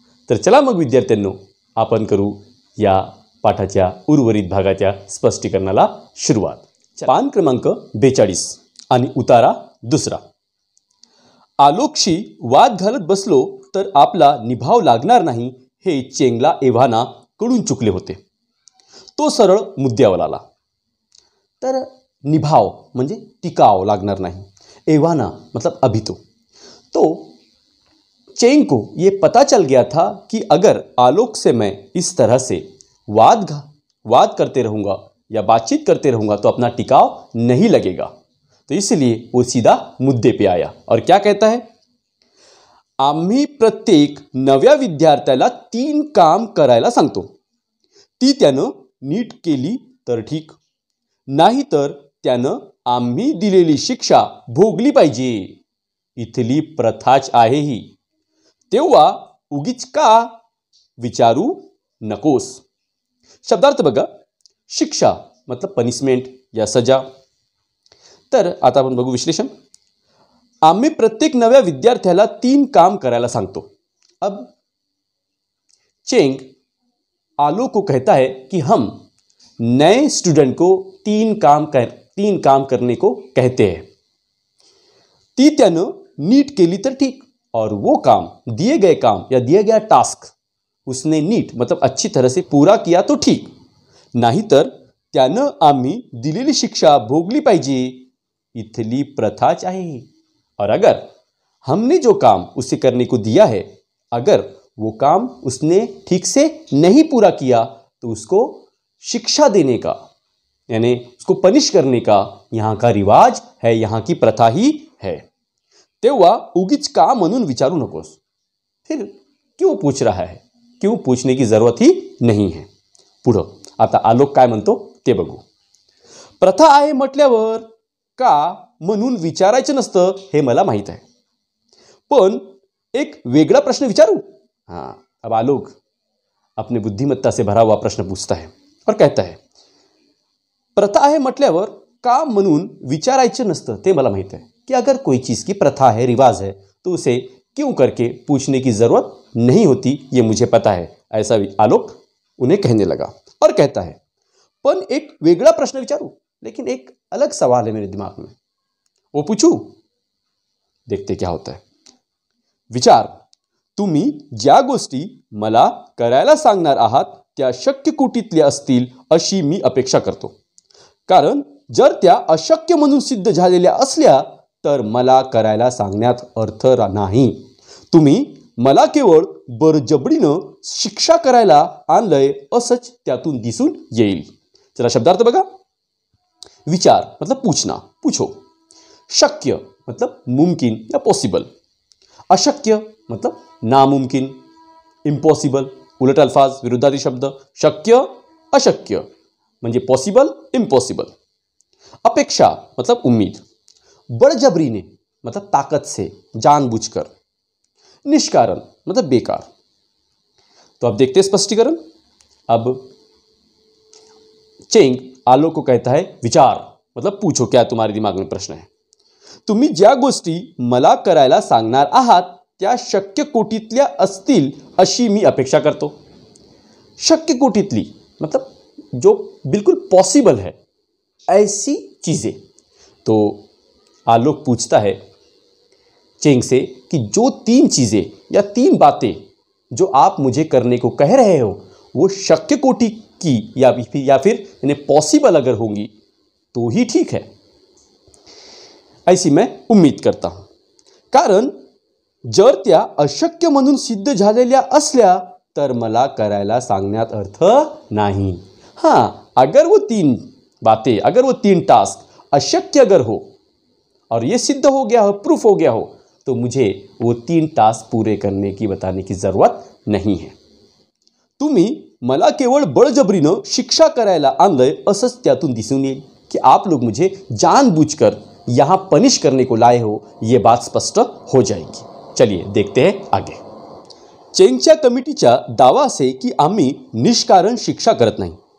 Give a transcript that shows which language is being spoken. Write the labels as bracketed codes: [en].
[mr] तर चला मग विद्यार्थ्यांनो, आपण करू या पाठाच्या उर्वरित भागाच्या स्पष्टीकरणाला सुरुवात. पान क्रमांक 42 आणि उतारा 2. आलोकशी वाद घालत बसलो तर आपला निभाव लागणार नाही हे चेंगला एव्हाना कडून चुकले होते. तो सरळ मुद्द्यावर आला. तर निभाव म्हणजे टिकाव लागणार [hi] नहीं, एवाना मतलब अभी तो चेंग को ये पता चल गया था कि अगर आलोक से मैं इस तरह से वाद करते रहूँगा या बातचीत करते रहूँगा तो अपना टिकाव नहीं लगेगा. तो इसलिए वो सीधा मुद्दे पे आया और क्या कहता है, [mr] आम्ही प्रत्येक नव्या विद्यार्थ्याला 3 काम करायला सांगतो. ती त्यानं नीट केली तर ठीक, नाही तर त्यानं आम्ही दिलेली शिक्षा भोगली पाहिजे. इथली प्रथाच आहे ही, तेव्हा उगीच का विचारू नकोस. शब्दार्थ बघा. [hi] शिक्षा मतलब पनिशमेंट या सजा. [mr] तर आता आपण बघू विश्लेषण. आम्ही प्रत्येक नव्या विद्यार्थ्याला 3 काम करायला सांगतो. [hi] अब चेंग आलोक को कहता है कि हम नए स्टूडेंट को 3 काम करने को कहते हैं. [mr] ती त्यानं नीट केली तर ठीक, [hi] और वो काम दिए गए काम या दिया गया टास्क उसने नीट मतलब अच्छी तरह से पूरा किया तो ठीक, [mr] नहीं तर त्यानं आम्ही दिलेली शिक्षा भोगली पाहिजे. इथली प्रथाच आहे. [hi] और अगर हमने जो काम उसे करने को दिया है, अगर वो काम उसने ठीक से नहीं पूरा किया तो उसको शिक्षा देने का यानी उसको पनिश करने का यहाँ का रिवाज है, यहाँ की प्रथा ही है. [mr] तेव्हा उगीच का म्हणून विचारू नकोस. [hi] फिर क्यों पूछ रहा है, क्यों पूछने की जरूरत ही नहीं है. [mr] पुढं आता आलोक काय म्हणतो ते बघू. प्रथा आहे म्हटल्यावर का म्हणून विचारायचं नसतं हे मला माहीत आहे, पण एक वेगळा प्रश्न विचारू. [hi] हाँ, अब आलोक अपने बुद्धिमत्ता से भरा हुआ प्रश्न पूछता है और कहता है, [mr] प्रथा आहे म्हटल्यावर का म्हणून विचारायचं नसतं ते मला माहीत [hi] है, कि अगर कोई चीज़ की प्रथा है, रिवाज है, तो उसे क्यों करके पूछने की ज़रूरत नहीं होती, ये मुझे पता है. ऐसा आलोक उन्हें कहने लगा और कहता है, [mr] पण एक वेगळा प्रश्न विचारू, [hi] लेकिन एक अलग सवाल है मेरे दिमाग में, वो पूछू. देखते क्या होता है. विचार. [mr] तुम्ही ज्या गोष्टी मला करायला सांगणार आहात त्या शक्य कुटीतल्या असतील अशी मी अपेक्षा करतो, कारण जर त्या अशक्य म्हणून सिद्ध झालेल्या असल्या तर मला करायला सांगण्यात अर्थ नाही. तुम्ही मला केवळ बळजबरीनं शिक्षा करायला आणलंय असंच त्यातून दिसून येईल. चला शब्दार्थ बघा. [hi] विचार मतलब पूछना, पूछो. शक्य मतलब मुमकिन या पॉसिबल. अशक्य मतलब नामुमकिन, इम्पॉसिबल. उलट अल्फाज, विरुद्धार्थी शब्द. [mr] शक्य अशक्य म्हणजे पॉसिबल इम्पॉसिबल. [hi] अपेक्षा मतलब उम्मीद. बळजबरीने मतलब ताकत से, जानबूझकर. निष्कारण मतलब बेकार। तो अब देखते हैं स्पष्टीकरण। अब चेंग आलोक को कहता है विचार मतलब पूछो, क्या तुम्हारे दिमाग में प्रश्न है। [mr] तुम्ही ज्या गोष्टी मला करायला सांगणार आहात त्या शक्य कोटीतल्या असतील अशी मी अपेक्षा करतो। [hi] शक्य कोटीतली मतलब जो बिल्कुल पॉसिबल है ऐसी चीज़ें। तो आलोक पूछता है चेंग से कि जो 3 चीज़ें या 3 बातें जो आप मुझे करने को कह रहे हो वो शक्य कोटि की या फिर यानी पॉसिबल अगर होंगी तो ही ठीक है, ऐसी मैं उम्मीद करता हूं। [mr] कारण जर त्या अशक्य म्हणून सिद्ध झालेल्या असल्या तर मला करायला सांगण्यात अर्थ नाही। [hi] हां, अगर वो 3 बातें, अगर वो 3 टास्क अशक्य अगर हो और ये सिद्ध हो गया हो, प्रूफ हो गया हो, तो मुझे वो 3 टास्क पूरे करने की बताने की ज़रूरत नहीं है। [mr] तुम्ही मला केवळ बळजबरीनं शिक्षा करायला आणलंय असंच त्यातून दिसून येईल [hi] कि आप लोग मुझे जानबूझकर यहाँ पनिश करने को लाए हो, ये बात स्पष्ट हो जाएगी। चलिए देखते हैं आगे। [mr] चेंगच्या कमिटीचा दावा असे की आम्ही निष्कारण शिक्षा करत नाही।